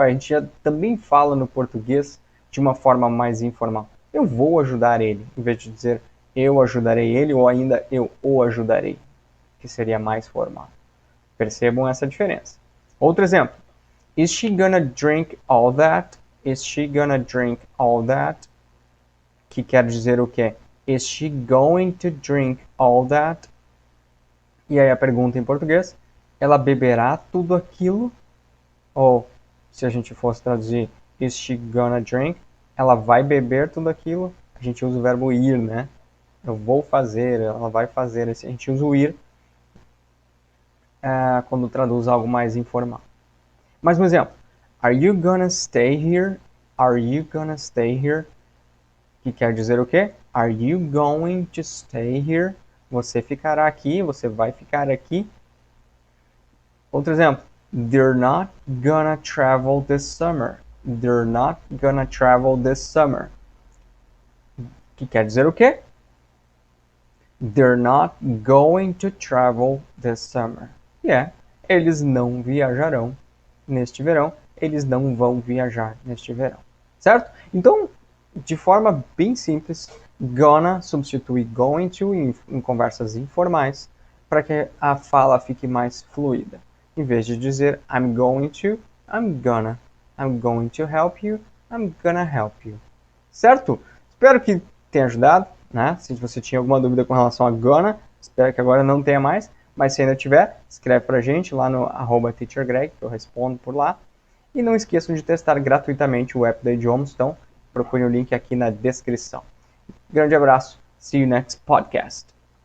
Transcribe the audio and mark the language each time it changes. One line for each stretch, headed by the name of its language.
Portuguese: A gente já também fala no português de uma forma mais informal. Eu vou ajudar ele, em vez de dizer eu ajudarei ele ou ainda eu o ajudarei, que seria mais formal. Percebam essa diferença. Outro exemplo.
English: Is she gonna drink all that? Is she gonna drink all that?
Portuguese: Que quer dizer o quê?
English: Is she going to drink all that?
Portuguese: E aí a pergunta em português, ela beberá tudo aquilo? Ou, se a gente fosse traduzir,
English: is she gonna drink?
Portuguese: Ela vai beber tudo aquilo? A gente usa o verbo ir, né? Eu vou fazer, ela vai fazer. A gente usa o ir quando traduz algo mais informal. Mais um exemplo.
English: Are you gonna stay here? Are you gonna stay here?
Portuguese: Que quer dizer o quê?
English: Are you going to stay here?
Portuguese: Você ficará aqui, você vai ficar aqui. Outro exemplo.
English: They're not gonna travel this summer. They're not gonna travel this summer.
Portuguese: Que quer dizer o quê?
English: They're not going to travel this summer.
Portuguese: Eles não viajarão neste verão. Eles não vão viajar neste verão. Certo? Então, de forma bem simples, gonna substitui going to em conversas informais para que a fala fique mais fluida. Em vez de dizer
English: I'm going to, I'm gonna. I'm going to help you, I'm gonna help you.
Portuguese: Certo? Espero que tenha ajudado, né? Se você tinha alguma dúvida com relação a gonna, espero que agora não tenha mais. Mas se ainda tiver, escreve pra gente lá no @teachergreg, que eu respondo por lá. E não esqueçam de testar gratuitamente o app da Idiomas, então procure o link aqui na descrição. Grande abraço,
English: see you next podcast.